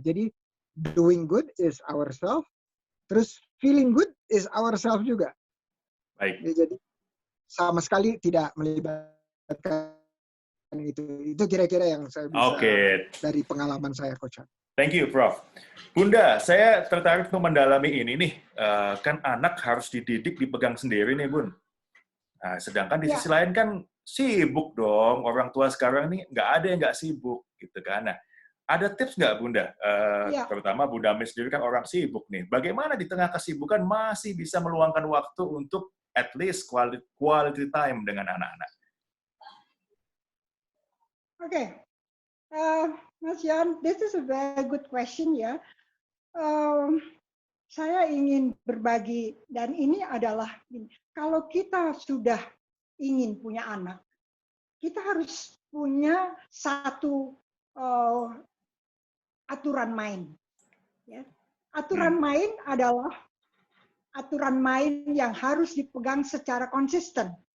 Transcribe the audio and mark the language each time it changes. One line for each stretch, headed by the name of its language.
English: Jadi doing good is ourselves, terus feeling good is ourselves juga.
Indonesian: Baik. Jadi sama sekali tidak melibatkan itu. Itu kira-kira yang saya bisa dari pengalaman saya, Coach.
English: Thank you, Prof.
Indonesian: Bunda, saya tertarik untuk mendalami ini nih. Kan anak harus dididik, dipegang sendiri nih, Bun. Nah, sedangkan di sisi lain kan sibuk dong. Orang tua sekarang nih nggak ada yang nggak sibuk, gitu kan. Nah, ada tips nggak, Bunda? Terutama Bunda Miss sendiri kan orang sibuk nih. Bagaimana di tengah kesibukan masih bisa meluangkan waktu untuk
English: at least quality time
Indonesian: dengan anak-anak? Oke.
English: Mas Jan, this is a very good question ya.
Indonesian: Saya ingin berbagi, dan ini adalah, kalau kita sudah ingin punya anak, kita harus punya satu aturan main. Ya. Aturan main adalah aturan main yang harus dipegang secara konsisten.